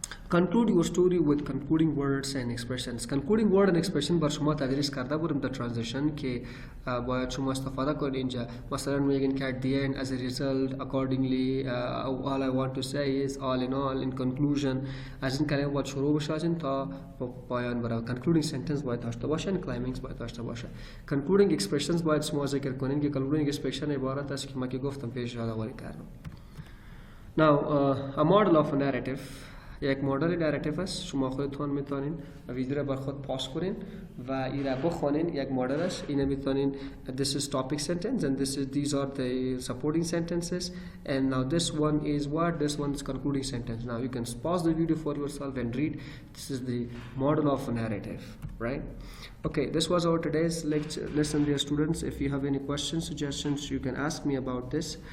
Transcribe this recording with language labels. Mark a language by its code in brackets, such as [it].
[en] Conclude your story with concluding words and expressions. Concluding word and expression [fa] بر شما تدریس کرده بودم در transition که باید شما استفاده کنید اینجا. مثلا میگین که [en] at the end, as a result, accordingly, all I want to say is, all in all, in conclusion. [fa] از این کلمه باید شروع بشه تا پایان بره. [en] Concluding sentence [fa] باید داشته باشه، climax باید داشته باشه. [en] Concluding expressions [fa] باید شما ذکر کنین که [en] concluding expression [fa] عبارت است که من که گفتم پیش یادآوری کردم. [en] Now, a model of a narrative. [fa] یک مدل نراتیو است، شما خودتون میتونین ویدیو رو بر خود پاس کنین و این را بخونین. یک مدل است، اینو میتونین [en] this is topic sentence and these are the supporting sentences and now this one is what, this one is concluding sentence. Now you can pause the video for yourself and read. This is the model of a narrative, right? Okay, this was our today's lesson, dear students. If you have any questions, suggestions, you can ask me about this.